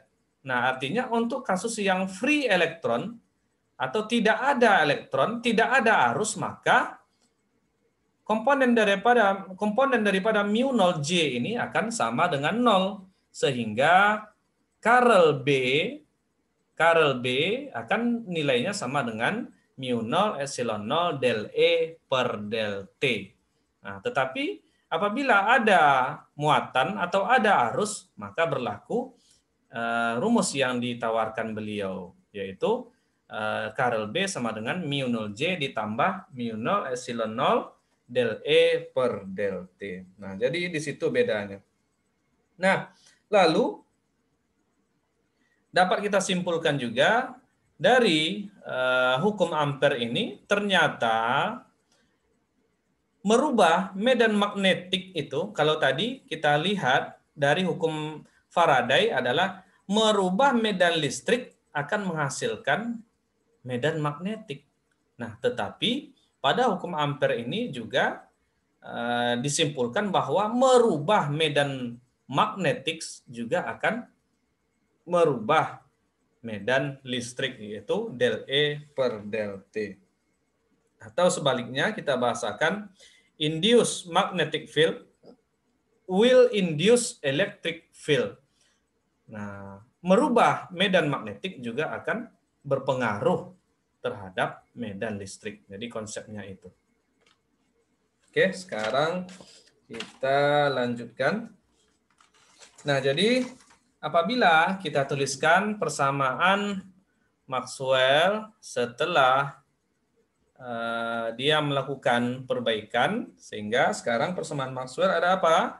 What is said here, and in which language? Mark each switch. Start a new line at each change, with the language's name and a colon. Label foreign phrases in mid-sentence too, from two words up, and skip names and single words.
Indonesian: Nah, artinya untuk kasus yang free elektron atau tidak ada elektron, tidak ada arus, maka komponen daripada mu 0 J ini akan sama dengan 0. Sehingga Karel B akan nilainya sama dengan mu 0 epsilon 0 del E per del T. Nah, tetapi apabila ada muatan atau ada arus, maka berlaku rumus yang ditawarkan beliau, yaitu Karel B sama dengan mu 0 J ditambah mu 0 epsilon 0 del E per del T. Nah, jadi di situ bedanya. Nah, lalu dapat kita simpulkan juga dari hukum Ampere ini ternyata merubah medan magnetik itu, kalau tadi kita lihat dari hukum Faraday adalah merubah medan listrik akan menghasilkan medan magnetik. Nah, tetapi pada hukum Ampere ini juga disimpulkan bahwa merubah medan magnetik juga akan merubah medan listrik, yaitu del E per del T. Atau sebaliknya kita bahasakan
English: induced magnetic field will induce electric field.
Indonesian: Nah, merubah medan magnetik juga akan berpengaruh terhadap medan listrik. Jadi konsepnya itu. Oke, sekarang kita lanjutkan. Nah, jadi apabila kita tuliskan persamaan Maxwell setelah dia melakukan perbaikan, sehingga sekarang persamaan Maxwell ada apa?